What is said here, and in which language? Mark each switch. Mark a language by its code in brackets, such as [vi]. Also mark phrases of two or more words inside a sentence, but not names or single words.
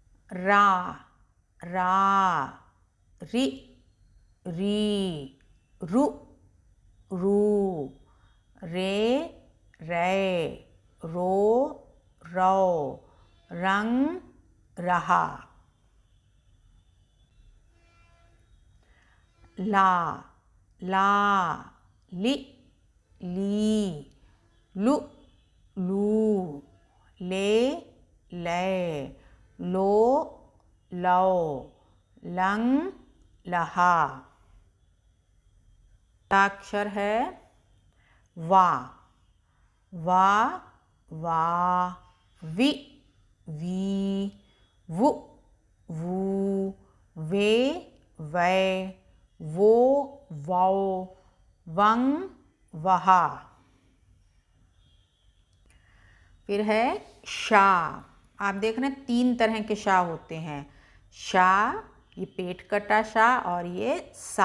[hi] रा, रा, रि, री, रु, रू, रे, रे, रो, रौ, रंग, रहा। ला, ला, लि, ली, लु, लू, ले, ले, लो, लो, लंग, लहा। अक्षर है वा, वा, वा, वि, वी, वु, वू, वे, वै, वो, वौ, वंग, वहा। फिर है शा। आप देख रहे हैं 3 तरह के शा होते हैं। शा, ये पेट कटा शा, और ये सा।